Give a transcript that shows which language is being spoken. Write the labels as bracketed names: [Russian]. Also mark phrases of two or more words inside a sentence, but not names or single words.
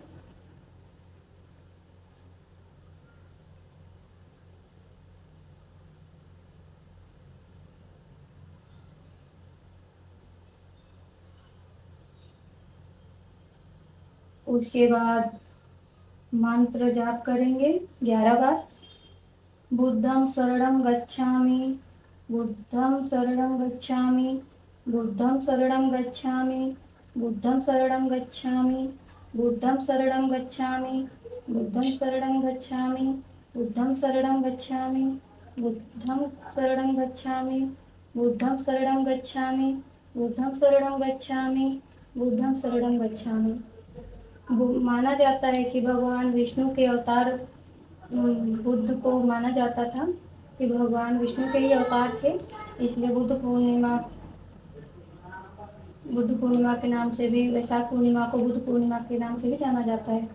[Hindi] उसके बाद मंत्र जाप करेंगे 11 बार। [Pali] बुद्धं शरणं गच्छामि, बुद्धं शरणं गच्छामि, बुद्धं शरणं गच्छामि, बुद्धं शरणं गच्छामि, बुद्धं शरणं गच्छामि, बुद्धं शरणं गच्छामि, बुद्धं शरणं गच्छामि, बुद्धं शरणं गच्छामि, बुद्धं शरणं गच्छामि, बुद्धं शरणं गच्छामि, बुद्धं शरणं गच्छामि। [Hindi] माना जाता है कि भगवान विष्णु के अवतार बुद्ध को माना जाता था कि भगवान विष्णु के ही अवतार थे, इसलिए बुद्ध पूर्णिमा के नाम से भी, वैशाख पूर्णिमा को बुद्ध पूर्णिमा के नाम से भी जाना जाता है।